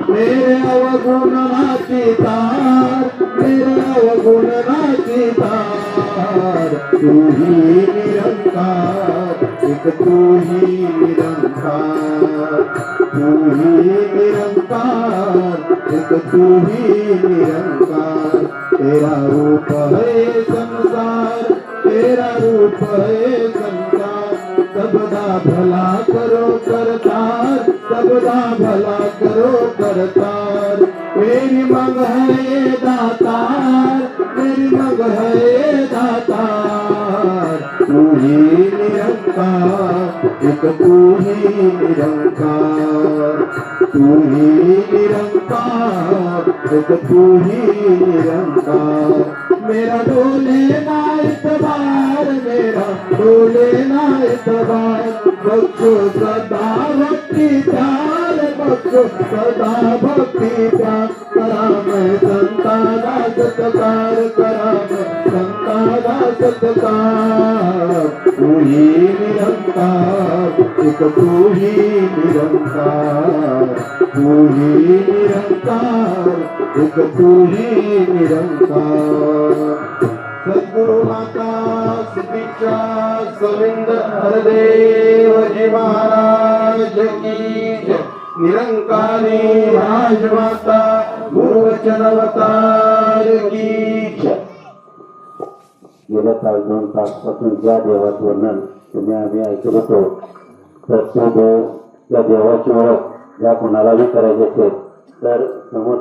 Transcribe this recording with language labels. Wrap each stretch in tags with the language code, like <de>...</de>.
<hi>मेरे अवगुण नाची तार, मेरे अवगुण नाची तार. तू ही निरंकार, एक तू ही निरंकार, तू ही निरंकार, एक तू ही निरंकार. तेरा रूप है संसार, तेरा रूप है संसार. सबदा भला करो करतार, सबदा भला करो करतार. मेरी मांग है ये दातार, मेरी मांग है ये दातार. तू ही निरंकार, एक तू ही निरंकार, तू ही निरंकार, एक तू ही निरंकार. मेरा डोले ना इतबार, मेरा डोले ना इतबार. बख्शो सदा भक्ति प्यार, बख्शो सदा भक्ति प्यार. करा मैं संता का सत्कार, करा मैं संता का सत्कार. तू ही निरंकार, एक तू ही निरंकार, तू ही निरंकार, एक तू ही निरंकार. सद्गुरु माता दीक्षा सविंदर हरदेव जी महाराज की जय. निरंकारी राजमाता गुरुवचन अवतार की जय.</hi> <mr>गेल्या तास 2 तासापासून ज्या देवाचं वर्णन तुम्ही आम्ही ऐकत होतो, तर तो देव, त्या देवाची ओळख ज्या कोणालाही करायची असेल तर समोर</mr>